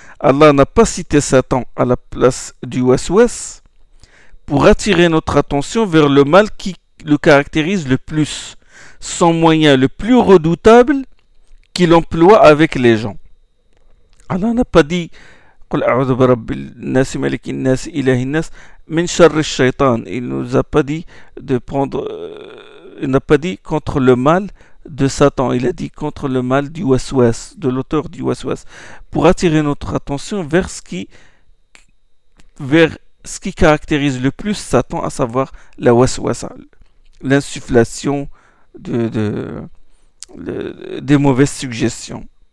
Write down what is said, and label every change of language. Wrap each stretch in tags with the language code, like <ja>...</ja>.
<fr>Allah n'a pas cité Satan à la place du waswas pour attirer notre attention vers le mal qui le caractérise le plus, son moyen le plus redoutable qu'il emploie avec les gens. Allah n'a pas dit</fr> <ar>قل أعوذ برب الناس ملك الناس إله الناس من شر الشيطان.</ar> <fr>Il nous a pas dit de prendre, il n'a pas dit contre le mal de Satan. Il a dit contre le mal du waswas, de l'auteur du waswas, pour attirer notre attention vers ce qui caractérise le plus Satan, à savoir la waswasa, l'insufflation des mauvaises suggestions.</fr>